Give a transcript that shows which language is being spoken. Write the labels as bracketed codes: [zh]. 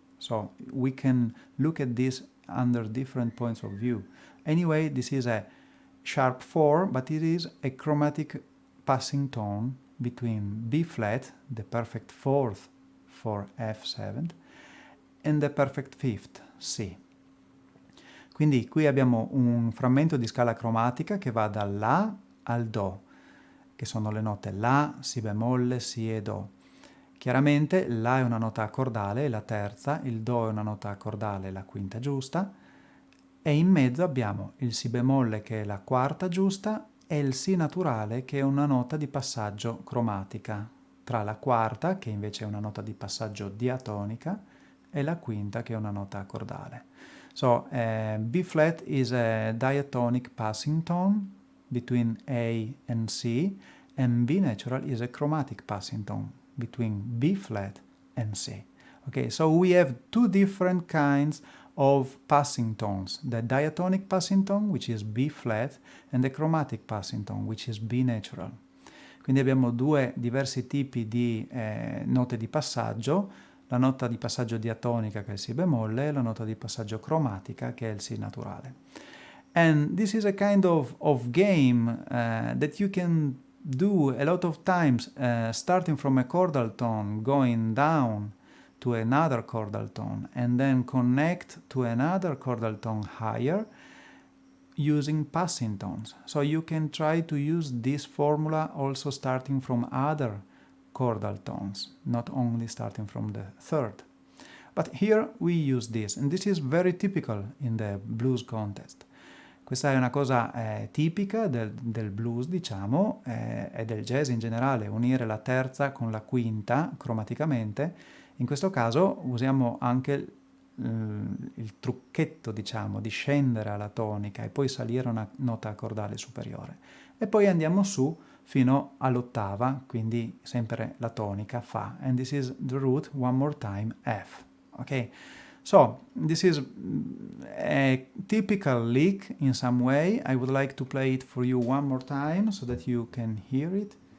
[en] So we can look at this under different points of view. Anyway, this is a sharp 4, but it is a chromatic passing tone between B flat, the perfect fourth for F7, and the perfect fifth, C. [it] Quindi qui abbiamo un frammento di scala cromatica che va dal La al Do, che sono le note La, Si bemolle, Si e Do. Chiaramente La è una nota accordale, la terza, il Do è una nota accordale, la quinta giusta, e in mezzo abbiamo il Si bemolle che è la quarta giusta e il Si naturale che è una nota di passaggio cromatica, tra la quarta, che invece è una nota di passaggio diatonica, e la quinta che è una nota accordale. [en] So B flat is a diatonic passing tone between A and C, and B natural is a chromatic passing tone between B flat and C. Okay, so we have two different kinds of passing tones, the diatonic passing tone, which is B flat, and the chromatic passing tone, which is B natural. [it] Quindi abbiamo due diversi tipi di note di passaggio, la nota di passaggio diatonica che è il Si bemolle e la nota di passaggio cromatica che è il Si naturale. [en] And this is a kind of game that you can do a lot of times, starting from a chordal tone, going down to another chordal tone, and then connect to another chordal tone higher using passing tones. So you can try to use this formula also starting from other chordal tones, not only starting from the third. But here we use this, and this is very typical in the blues contest. [it] Questa è una cosa tipica del blues, diciamo, e del jazz in generale, unire la terza con la quinta cromaticamente. In questo caso usiamo anche il trucchetto, diciamo, di scendere alla tonica e poi salire una nota accordale superiore. E poi andiamo su fino all'ottava, quindi sempre la tonica Fa. [en] And this is the root, one more time, F. Okay? So, this is a typical lick in some way. I would like to play it for you one more time so that you can hear it.